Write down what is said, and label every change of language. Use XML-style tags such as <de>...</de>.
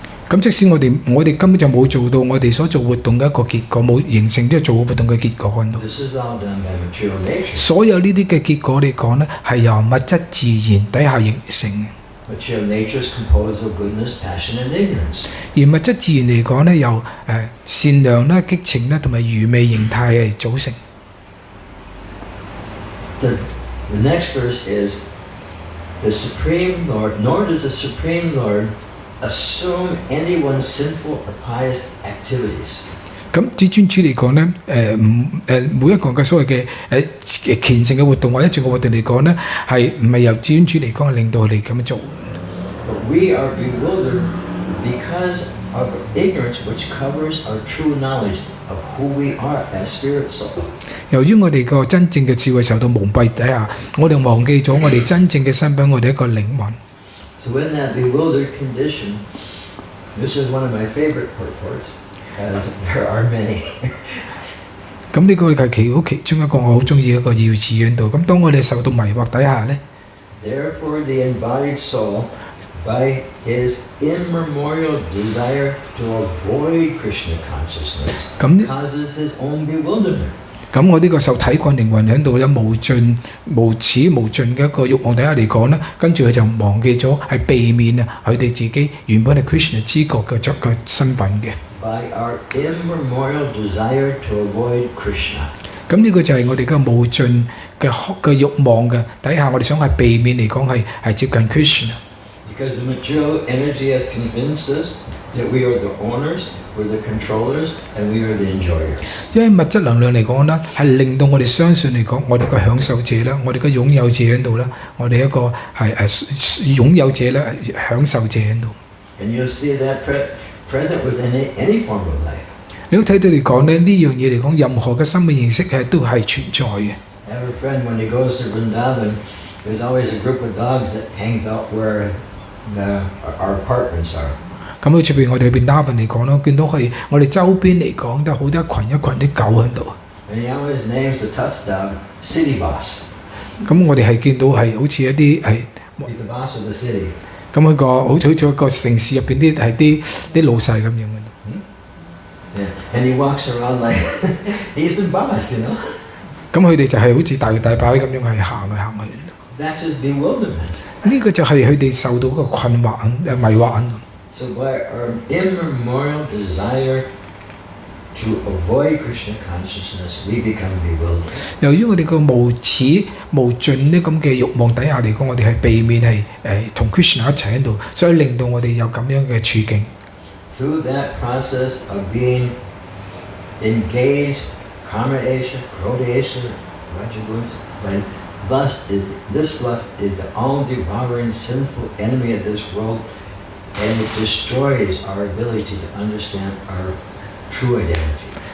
<yue>咁即使我哋根本就冇做到我哋所做活動嘅一個結果，冇形成呢個做活動嘅結果喺度。</yue> <en>This is all done by material nature.</en> <yue>所有呢啲嘅結果嚟講咧，係由物質自然底下形成。</yue> <en>Material nature is composed of goodness, passion, and ignorance.</en> <yue>而物質自然嚟講咧，由善良啦、激情啦同埋愚昧形態嚟組成。</yue> <en>The next verse is, the Supreme Lord, nor does the Supreme Lord assume anyone's sinful or pious activities.</en> <yue>咁至尊主嚟講咧，每一個嘅所謂嘅虔誠嘅活動或者罪嘅活動嚟講咧，係唔係由至尊主嚟講令到佢哋咁樣做</yue> <en>？But we are bewildered because of ignorance, which covers our true knowledge of who we are as spirit soul.</en> <yue>由於我哋個真正嘅智慧受到蒙蔽底下，我哋忘記咗我哋真正嘅身份，我哋一個靈魂。</yue> <en>So in that bewildered condition, this is one of my favorite purports. As there are many.</en> <yue>咁呢個係其中一個我好中意一個要旨喺度。咁當我哋受到迷惑底下咧</yue> <en>，Therefore the embodied soul, by his immemorial desire to avoid Krishna consciousness, causes his own bewilderment.</en> <yue>咁我呢個受體棍靈魂喺度有無盡、無始無盡嘅一個慾望底下嚟講咧，跟住佢就忘記咗係避免佢哋自己原本係 Krishna 知覺嘅身份嘅。</yue> <en>By our immemorial desire to avoid Krishna.</en> <yue>咁呢個就係我哋嘅無盡嘅慾望嘅底下，我哋想係避免嚟講係接近 Krishna。</yue> <en>Because the material energy has convinced us that we are the owners, we're the controllers, and we are the enjoyers.</en> <yue>因為物質能量嚟講咧，係令到我哋相信嚟講，我哋個享受者啦，我哋個擁有者喺度啦，我哋一個係擁有者啦，享受者喺度。</yue> <en>And you'll see that present within any form of life.</en> <yue>你都睇到嚟講咧，呢樣嘢嚟講，任何嘅生命形式係都係存在嘅。</yue> <en>I have a friend when he goes to Rtadhvaja, there's always a group of dogs that hangs out where our apartments are.</en> <yue>咁好似譬如我哋去Rtadhvaja嚟講咯，見到係我哋周邊嚟講都好多一群啲狗喺度。</yue> <en>And he always names the tough dog City Boss.</en> <yue>咁我哋係見到係好似一啲係。</yue> <en>He's the boss of the city.</en> <yue>咁佢個好似一個城市入邊啲老細咁樣嘅。</yue> <en>Yeah, and he walks around like he's the boss, you know.</en> <yue>咁佢哋就係好似大搖大擺咁樣係行嚟行去。</yue> <en>That's his bewilderment.</en> <yue>呢個就係佢哋受到個困惑迷惑喺度。</yue> <en>So by our immemorial desire to avoid Krishna consciousness, we become bewildered.</en> <yue>由於我哋個無始無盡呢咁嘅慾望底下嚟講，我哋係避免係同 Krishna 一齊喺度，所以令到我哋有咁樣嘅處境。</yue> <en>Through that process of being engaged, kamadesha, krodesha, rajaguna, when this lust is the all-devouring sinful enemy of this world, and it destroys our ability to understand our true identity.</en>